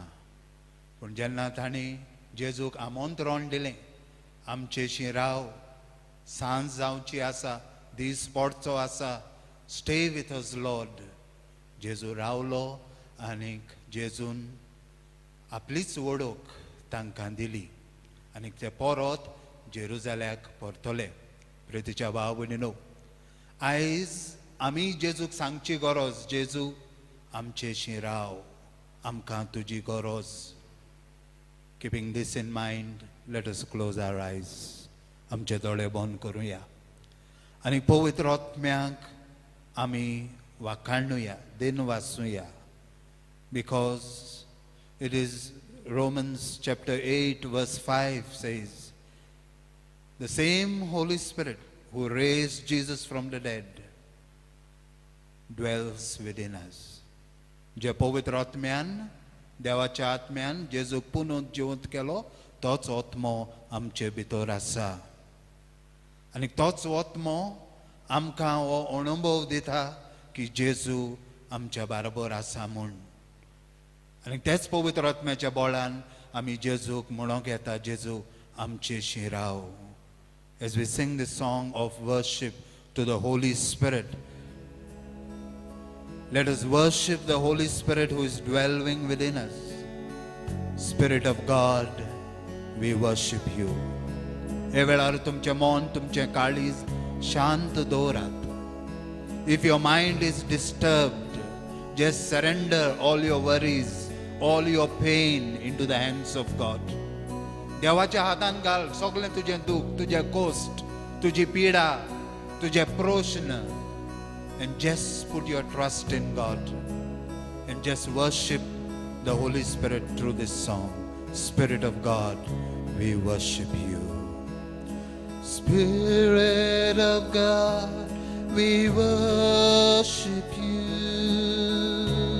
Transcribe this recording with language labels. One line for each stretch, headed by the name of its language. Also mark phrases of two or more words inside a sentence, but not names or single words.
Konkani: पूण जेन्ना तांणी जेजूक आमंत्रण दिलें, आमचे शिराव सांज जावची आसा, दीस पडचो आसा,
English: Stay with us Lord,
Konkani: जेजू रावलो आनीक जेजून आपलीच वडोवक तांकां दिली आनीक ते परत जेरुजाल्याक परतले. प्रितीच्या भाव भयणीनो, आयज आमी जेजूक सांगची गरज, जेजू आमचे शिराव, आमकां तुजी गरज.
English: Keeping this in mind, let us close our eyes.
Konkani: आमचे दोळे बंद करूया आनी पवित्र आत्म्याक आमी वाखाणुया, दिन वाचुया.
English: Because it is Romans chapter 8 verse 5 says, the same Holy Spirit who raised Jesus from the dead dwells within us.
Konkani: जे पवित्र आत्म्यान, देवाच्या आत्म्यान जेजूक पुनरुज्जीवीत केलो, तोच आत्मो आमचे भितर आसा आनी तोच आत्मो आमकां हो अनुभव दिता की जेजू आमच्या बरोबर आसा म्हूण. आनी तेच पवित्र आत्म्याच्या बळान आमी जेजूक म्हणोंक येता, जेजू आमचे शिराव.
English: As we sing this song of worship to the Holy Spirit, let us worship the Holy Spirit who is dwelling within us. Spirit of God, we worship you.
Konkani: हे वेळार तुमचे मन, तुमचे काळीज शांत दवरात.
English: If your mind is disturbed, just surrender all your worries, all your pain into the hands of God.
Konkani: देवाच्या हातान घाल सगळें तुजें दुख, तुजें कोस्ट, तुजी पिडा, तुजे प्रश्न,
English: and just put your trust in God and just worship the Holy Spirit through this song. Spirit of God, we worship you. Spirit of God, we worship you.